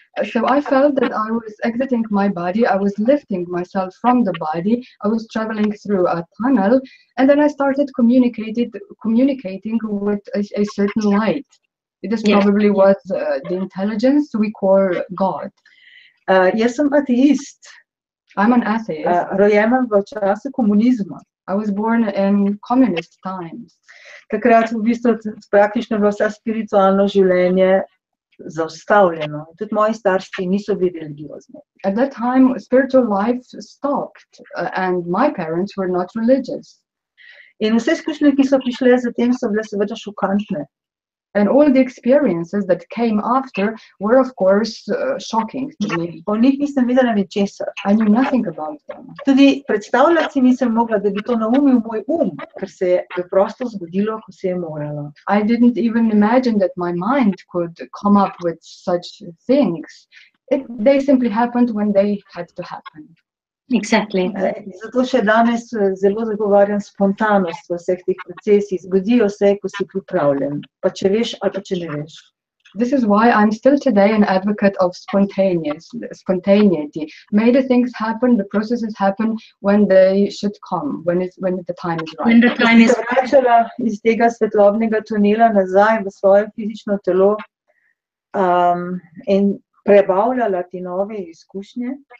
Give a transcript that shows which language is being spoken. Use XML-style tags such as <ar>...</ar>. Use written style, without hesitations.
<en>So I felt that I was exiting my body, I was lifting myself from the body, I was traveling through a tunnel, and then I started communicating with a certain light. This probably was the intelligence we call God.</en> <sl>Jaz sem ateist.</sl> <en>I'm an atheist.</en> <sl>Rojena v času komunizma.</sl> <en>I was born in communist times.</en> <sl>Takrat v bistvu praktično bilo vse spiritualno življenje zaustavljeno. Tudi moji starši niso bili religiozni.</sl> <en>At that time, spiritual life stopped, and my parents were not religious.</en> <sl>In vse izkušnje, ki so prišle zatem, so bile seveda šokantne.</sl> <en>And all the experiences that came after were, of course, shocking to me.</en> <sl>O njih nisem vedela ničesar.</sl> <en>I knew nothing about them.</en> <sl>Tudi predstavljati si nisem mogla, da bi to naumil moj ker se je preprosto zgodilo, ko se je moralo.</sl> <en>I didn't even imagine that my mind could come up with such things. They simply happened when they had to happen. Exactly.</en> <sl>Zato še danes zelo zagovarjam spontanost v vseh teh procesih. Zgodijo se, ko si pripravljen, pa če veš ali pa če ne veš.</sl> <en>This is why I'm still today an advocate of spontaneity. May the things happen, the processes happen when they should come, when the time is right. When the time is right.</en> <sl>Vračala iz tega svetlobnega tunela nazaj v svoje fizično telo in prebavljala te nove izkušnje.</sl>